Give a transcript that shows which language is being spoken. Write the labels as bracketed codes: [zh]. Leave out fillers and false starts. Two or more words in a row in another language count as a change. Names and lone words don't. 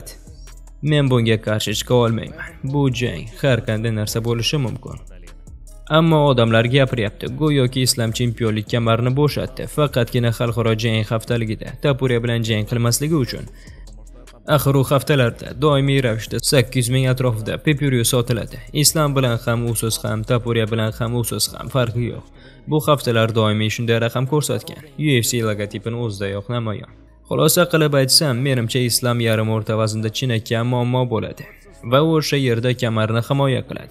[uz] Men bunga qarshi chiqa olmayman. Bu jang har qanday narsa bo'lishi mumkin. Ammo odamlar gapiryapti, go'yoki Islom chempionlik kamarini bo'shatdi, faqatgina xalqaro jang haftaligida Tapuriya bilan jang qilmasligi uchun. Axir u haftalarda doimiy ravishda 800 ming atrofida pay-per-view sotiladi. Islom bilan ham usiz ham, Tapuriya bilan ham usiz ham farqi yo'q. Bu haftalar doimiy shunday raqam ko'rsatgan. UFC logotipini o'zidayoq namoyon. Xulosa qilib aytsam, menimcha Islom yarim o'rta vaznda chinakam muammo bo'ladi va o'sha yerda kamarni himoya qiladi.